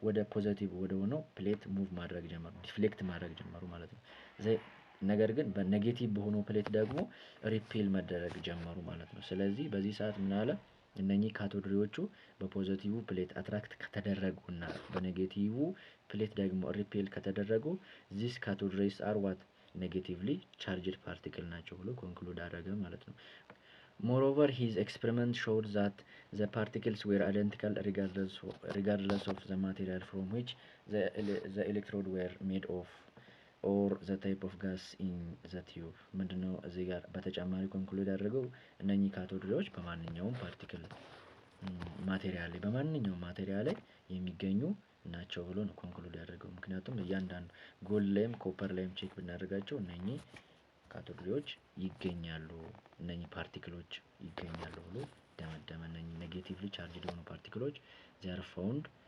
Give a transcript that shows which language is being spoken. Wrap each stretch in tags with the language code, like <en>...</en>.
<am>ፖዚቲቭ ወደ ሆነው ፕሌት ሙቭ ማድረግ ጀመሩ ዲፍሌክት ማድረግ ጀመሩ ማለት ነው። ነገር ግን በኔጌቲቭ በሆነው ፕሌት ደግሞ ሪፔል መደረግ ጀመሩ ማለት ነው። ስለዚህ በዚህ ሰዓት ምን አለ እነኚህ ካቶድ ሬዎቹ በፖዚቲቭ ፕሌት አትራክት ከተደረጉና በኔጌቲቭ ፕሌት ደግሞ ሪፔል ከተደረጉ</am> <en>these cathode rays are what negatively charged particle</en> <am>ናቸው ብሎ ኮንክሉድ አደረገ ማለት ነው።</am> <en>Moreover, his experiment showed that the particles were identical regardless of the material from which the electrode were made of or the type of gas in the tube.</en> <am>ምንድነው እዚህ ጋር በተጨማሪ ኮንክሉድ ያደረገው እነኚህ ካቶድሬዎች በማንኛውም ፓርቲክል ማቴሪያል ላይ በማንኛውም ማቴሪያል ላይ የሚገኙ ናቸው ብሎ ነው ኮንክሉድ ያደረገው። ምክንያቱም እያንዳንዱ ጎልድ ላይም ኮፐር ላይም ቼክ ብናደርጋቸው እነኚህ ካቶድሬዎች ይገኛሉ፣ እነኚህ ፓርቲክሎች ይገኛሉ ብሎ ደመደመ። እነኚህ ኔጌቲቭሊ ቻርጅድ የሆኑ ፓርቲክሎች</am> <en>they are found</en>